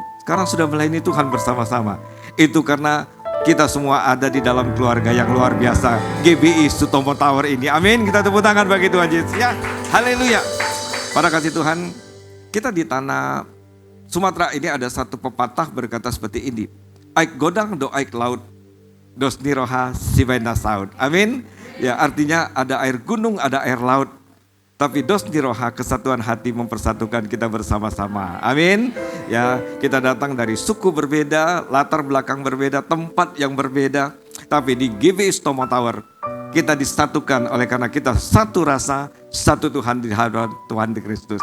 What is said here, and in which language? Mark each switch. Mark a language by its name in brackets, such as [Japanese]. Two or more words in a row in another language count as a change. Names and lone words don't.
[Indonesian] Sekarang sudah melayani Tuhan bersama-sama. Itu karena kita semua ada di dalam keluarga yang luar biasa, GBI Sutomo Tower ini. Amin. Kita tepuk tangan bagi Tuhan Yesus ya. Haleluya. Para kasih Tuhan, kita di tanah Sumatera ini ada satu pepatah berkata seperti ini. [Batak Toba] Aik godang do aik laut, dos niroha sibaina saud. [Indonesian] Amin. Ya, artinya ada air gunung, ada air laut. Tapi [Batak Toba] dos niroha, [Indonesian] kesatuan hati mempersatukan kita bersama-sama. Amin. Ya, kita datang dari suku berbeda, latar belakang berbeda, tempat yang berbeda. Tapi di GBI Sutomo Tower, kita disatukan oleh karena kita satu rasa, satu Tuhan di hadapan Tuhan di Kristus.